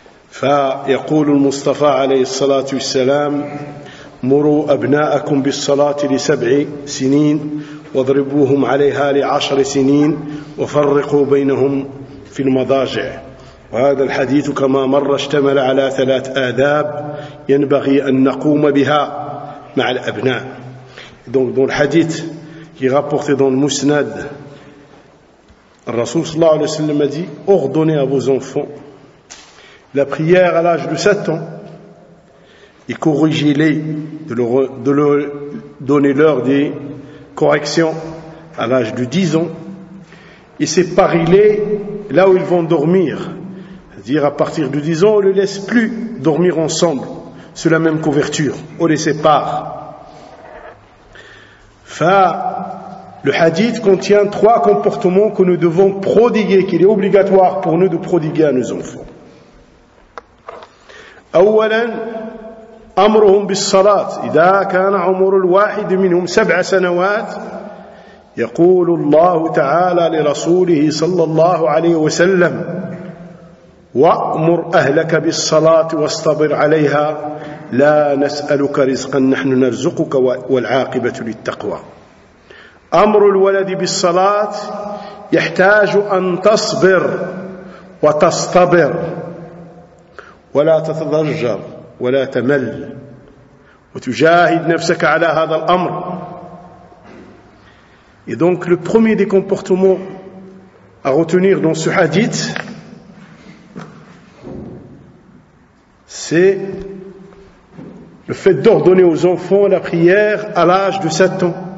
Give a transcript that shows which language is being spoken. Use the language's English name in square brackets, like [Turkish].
[Arabic] فيقول المصطفى عليه الصلاة والسلام مروا أبناءكم بالصلاة لسبع سنين وضربوهم عليها لعشر سنين وفرقوا بينهم في المضاجع. وهذا الحديث كما مر اشتمل على ثلاث آداب ينبغي أن نقوم بها مع الأبناء. [French] Donc dans le hadith qui est rapporté dans le musnad, le Rasoul sallallahu alayhi wa sallam a dit: ordonnez à vos enfants la prière à l'âge de 7 ans et corrigez-les de leur donner l'heure des correction à l'âge de 10 ans et séparez-les là où ils vont dormir, c'est-à-dire à partir de 10 ans on ne les laisse plus dormir ensemble sous la même couverture, on les sépare. Le hadith contient trois comportements que nous devons prodiguer, qu'il est obligatoire pour nous de prodiguer à nos enfants. [Arabic] Awalan أمرهم بالصلاة إذا كان عمر الواحد منهم سبع سنوات يقول الله تعالى لرسوله صلى الله عليه وسلم وأمر أهلك بالصلاة واصطبر عليها لا نسألك رزقا نحن نرزقك والعاقبة للتقوى. أمر الولد بالصلاة يحتاج أن تصبر وتصطبر ولا تتضجر ولا تمل وتجاهد نفسك على هذا الأمر. [French] Et donc le premier des comportements à retenir dans ce hadith, c'est le fait d'ordonner aux enfants la prière à l'âge de 7 ans.